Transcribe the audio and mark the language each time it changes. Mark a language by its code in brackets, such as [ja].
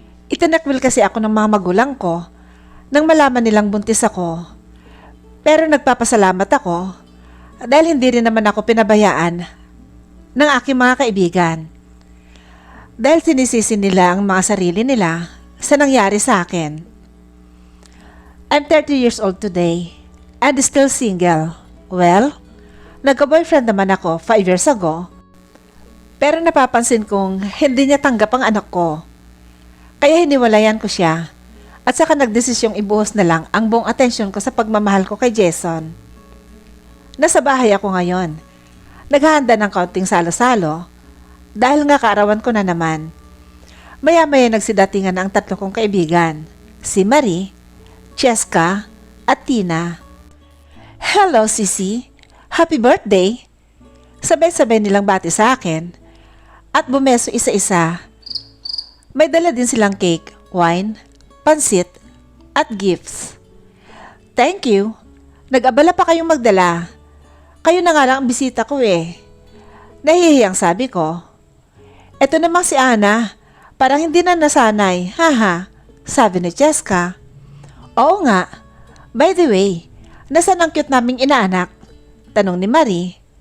[tl] Itinakwil kasi ako ng mga magulang ko nang malaman nilang buntis ako. Pero nagpapasalamat ako dahil hindi rin naman ako pinabayaan ng aking mga kaibigan. Dahil sinisisi nila ang mga sarili nila sa nangyari sa akin. [en] I'm 30 years old today and still single. [tl] Well, nagka-boyfriend naman ako 5 years ago. Pero napapansin kong hindi niya tanggap ang anak ko. Kaya hiniwalayan ko siya at saka nagdesisyong ibuhos na lang ang buong atensyon ko sa pagmamahal ko kay Jason. Nasa bahay ako ngayon. Naghahanda ng kaunting salo-salo dahil nga kaarawan ko na naman. Maya-maya nagsidatingan ang 3 kong kaibigan, si Marie, Cheska at Tina. [en] Hello Sisi, happy birthday! [tl] Sabay-sabay nilang bati sa akin at bumeso isa-isa. May dala din silang cake, wine, pansit at gifts. [en] Thank you, [tl] nag-abala pa kayong magdala. Kayo na nga lang ang bisita ko eh. Nahihiyang sabi ko. Eto namang si Ana, parang hindi na nasanay, haha, sabi ni Cheska. Oo nga, [en] by the way, [tl] nasaan ang cute naming inaanak? Tanong ni Marie.